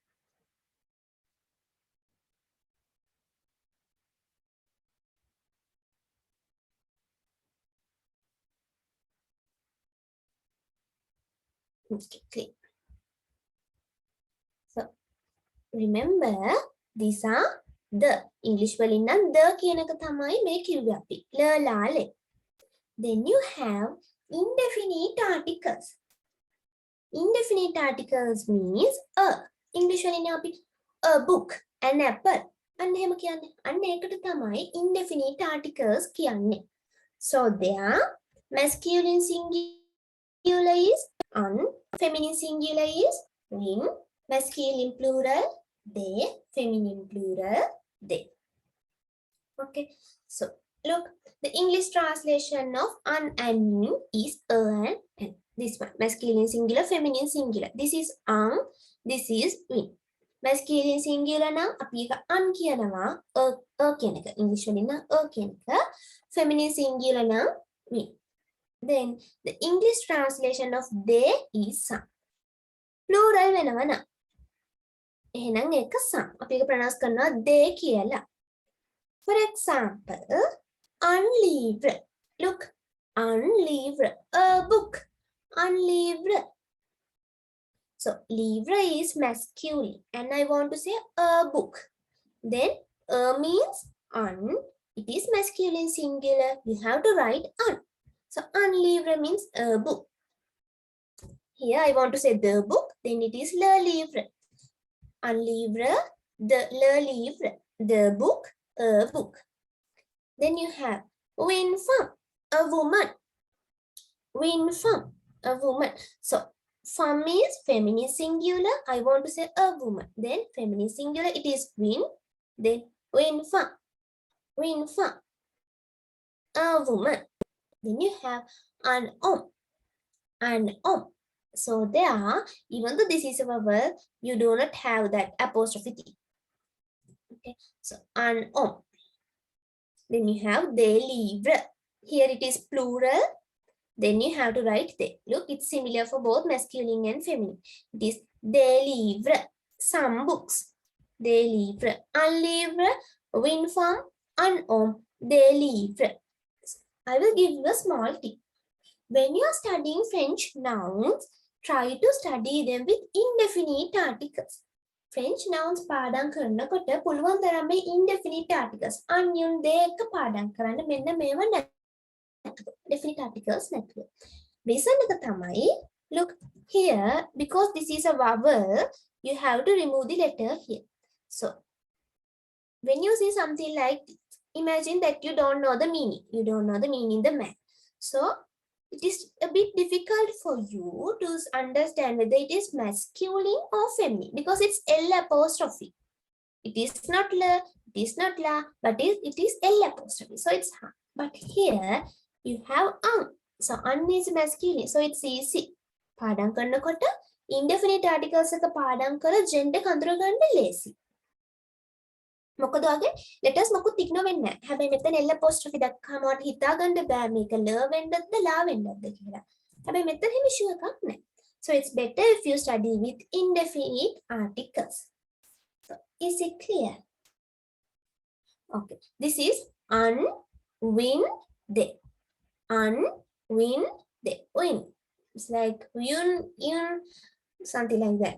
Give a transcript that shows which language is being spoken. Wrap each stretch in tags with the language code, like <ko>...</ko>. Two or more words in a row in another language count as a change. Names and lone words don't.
<en>Okay, clear. So, remember, these are the.</en> <si>English වලින් නම්</si> <en>the</en> <si>කියන එක තමයි මේ කිව්වේ අපි. ලාලේ.</si> <en>Then you have indefinite articles. Indefinite articles means a. English</en> <si>වලින් අපි</si> <en>a book, an apple.</en> <si>අන්න එහෙම කියන්නේ. අන්න ඒකට තමයි</si> <en>indefinite articles</en> <si>කියන්නේ.</si> <en>So there masculine singular is un, feminine singular is win, masculine plural they, feminine plural they. Okay, so look, the English translation of un and win is a and n. This one, masculine singular, feminine singular. This is un, this is win. Masculine singular</en> <si>නම් අපි එක un කියනවා a කියන එක. English වලින් නම් a කියන එක.</si> <en>Feminine singular නම් win. Then the English translation of they is some.</en> <si>Plural වෙනවා නම් එහෙනම් ඒක some. අපි ඒක pronounce කරනවා they කියලා.</si> <en>For example, unlivre. Look, unlivre, a book. Unlivre. So livre is masculine and I want to say a book. Then means un. It is masculine singular. You have to write un. So unlivre means a book. Here I want to say the book. Then it is le livre. Unlivre, le livre, the book, a book. Then you have win femme, a woman. Win femme, a woman. So femme is feminine singular. I want to say a woman. Then feminine singular, it is win. Then win femme. Win femme, a woman. Then you have an homme. An homme. So there, even though this is a vowel, you do not have that apostrophe T. Okay, so an homme. Then you have they livre. Here it is plural. Then you have to write they. Look, it's similar for both masculine and feminine. It is they livre. Some books. They livre. Un livre. Win femme. Un homme. They livre. I will give you a small tip. When you are studying French nouns, try to study them with indefinite articles. French nouns</en> <si>පාඩම් කරනකොට පුළුවන් තරම් මේ</si> <en>indefinite articles</en> <si>අන්‍යුන් දෙක පාඩම් කරන්න මෙන්න මේව නැතුව</si> <en>definite articles</en> <si>නැතුව. Reason එක තමයි,</si> <en>look here, because this is a vowel, you have to remove the letter here. So when you see something like this, imagine that you don't know the meaning. You don't know the meaning of the man. So it is a bit difficult for you to understand whether it is masculine or feminine because it's L apostrophe. It is not la, it is not la, but it is L apostrophe. So it's ha. But here you have So is masculine. So it's easy.</en> <si>පාඩම් කරනකොට</si> <en>indefinite articles</en> <si>එක පාඩම් කර gender කඳුර ගන්න ලේසි. මොකද වගේ letters මොකුත් ඉක්නෝ වෙන්නේ නැහැ. හැබැයි මෙතන L apostrophe දැක්කම ඔයාලට හිතා ගන්න බෑ මේක ල වෙන්නද ලා වෙන්නද කියලා. හැබැයි මෙතන හිම ෂුවර් එකක් නැහැ.</si> <en>So it's better if you study with indefinite articles. So is it clear? Okay. This is win, they. Win, they. Win. It's like in something like that.</en>